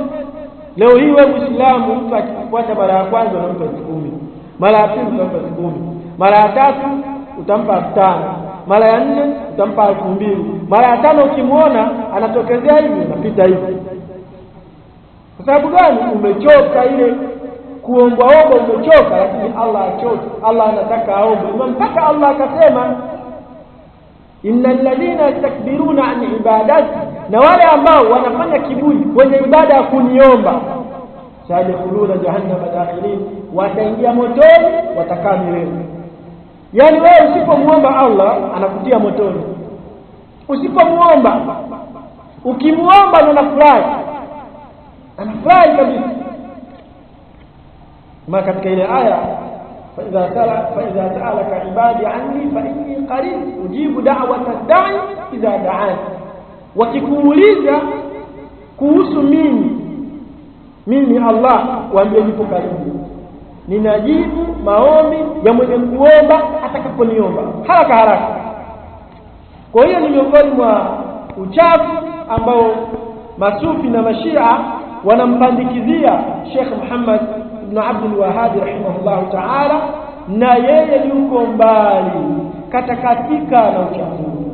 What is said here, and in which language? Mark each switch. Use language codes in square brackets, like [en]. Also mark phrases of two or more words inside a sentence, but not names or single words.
[sw] Leo hii wewe Muislamu, mtu akifuata mara ya kwanza unampa 10,000, mara ya pili utampa 10,000, mara ya tatu utampa 5,000, mara ya 4 utampa 2,000, mara ya 5 ukimuona anatokezea hivi unapita hivi. Kwa sababu gani? Umechoka ile kuomba umechoka, lakini Allah achoka. Allah anataka aombe mpaka Allah akasema [ar] إن الذين يستكبرون عن عبادتي, [sw] na wale ambao wanafanya kiburi kwenye ibada ya kuniomba, [ar] سيدخلون جهنم داخرين, [sw] wataingia motoni, watakaa milele. Yani wewe usipomuomba Allah anakutia motoni, usipomuomba. Ukimuomba unafurahi, anafurahi kabisa. Ma katika ile aya [ar] فإذا سألك عبادي عني فإني قريب أجيب دعوة الداعي إذا دعاني. [sw] wakikuuliza kuhusu mimi Allah, waambie nipo karibu, ninajibu maombi ya mwenye kuomba atakaponiomba haraka. Kwa hiyo ni miongoni mwa uchafu ambao masufi na mashia wanampandikizia Sheikh Muhammad ibn Abdul Wahhab [ar] رحمه الله تعالى, [sw] na yeye yuko mbali katakatika na uchafu.